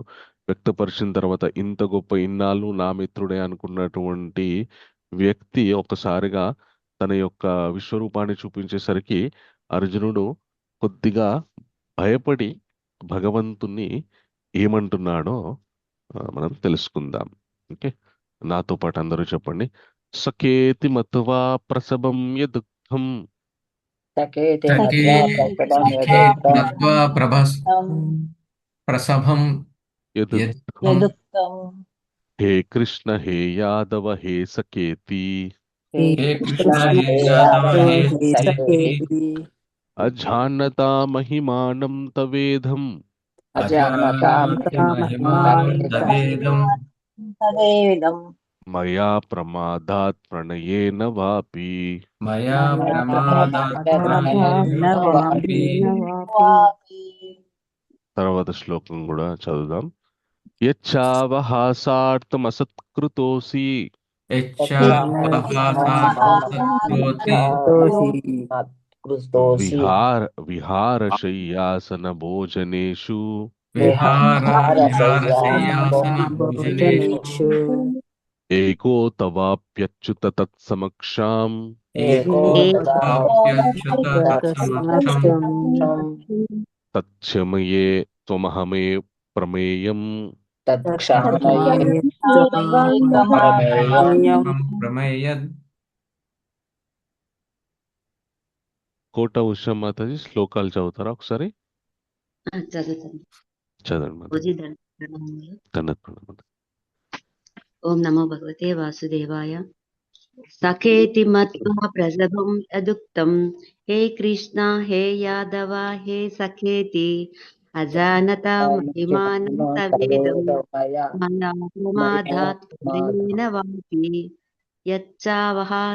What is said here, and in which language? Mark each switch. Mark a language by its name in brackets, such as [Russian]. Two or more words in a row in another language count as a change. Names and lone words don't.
[Telugu] వ్యక్తపరిచిన తర్వాత ఇంత గొప్ప ఇన్నాళ్ళు నా మిత్రుడే అనుకున్నటువంటి వ్యక్తి ఒక్కసారిగా తన యొక్క విశ్వరూపాన్ని చూపించేసరికి అర్జునుడు కొద్దిగా భయపడి భగవంతుణ్ణి ఏమంటున్నాడో మనం తెలుసుకుందాం. ఓకే, నాతో పాటు అందరూ చెప్పండి. [Sanskrit] సకేతి మత్వా ప్రసభం యదుఃఖం सकेते सखे मत्वा प्रसभं सखे यदुक्तं मत्वा प्रभस प्रसभं यदुक्तं यदुक्तं हे कृष्ण हे यादव हे सकेति हे हे कृष्ण कृष्ण हे हे यादव यादव हे हे सखेति सखेति अजानता महिमानं तवेदं अजानतां अजानन्ति महिमानं तवेदं तवेदं तदेदं मया प्रमादात् प्रणयेन वापि। मया मया प्रमादात् प्रमादात् प्रणयेन वापि। वापि [Telugu] తర్వాత శ్లోకం కూడా చదువుదాం. యచ్చావహాసార్థమసత్కృతోసి [Sanskrit] यच्चावहासात्कृतोऽसि कृतोषि विहारशय्यासन भोजनेषु विहारशय्यासनभोजनेषु विहारशय्यासनभोजनेषु एको तवाप्यच्युत तत्समक्षाम् एको एको तवाप्यच्युत तत्समक्षम् तत्क्षमये त्वमहमे प्रमेयम् तत्क्षमये तत्क्षमयेत्वमहमहं प्रमेयम्। [Telugu] కోట ఉషా మాతాజీ శ్లోకాలు చదువుతారా ఒకసారి? చదువుతాను. చదవండి మాతాజీ. పూజీ దండనములు. దండత్ ప్రణామాలు. [Sanskrit] ఓం నమో భగవతే వాసుదేవాయ. సఖేతి మత్వా ప్రసభం యదుక్తం హే కృష్ణ హే యాదవ హే సఖేతి అజానత మహిమానం తవేదం మయా ప్రమాదాత్ ప్రేణ వాపి యచ్చావహ